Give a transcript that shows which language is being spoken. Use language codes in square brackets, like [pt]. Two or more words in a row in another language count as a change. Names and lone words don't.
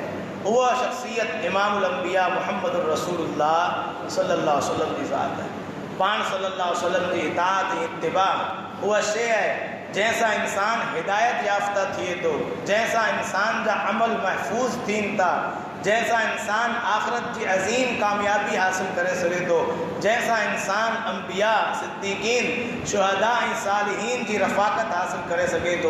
[sd] उहा शख़्सियत [ar] إمام الأنبياء محمد رسول الله صلى الله عليه وسلم [sd] जी ज़ात आहे। पाण [ar] صلى الله عليه وسلم [sd] जी इताअत ऐं इत्तिबा उहा शइ आहे जंहिंसां इंसान हिदायत याफ़्ता थिए थो, जंहिंसां इंसान जा अमल महफ़ूज़ थियनि था, जंहिंसां इंसान आख़िरत जी अज़ीम कामयाबी हासिल करे सघे थो, जंहिंसां इंसान अंबिया सिद्दीक़ीन शुहदा ऐं सालिहीन जी रफ़ाक़त हासिल करे सघे थो।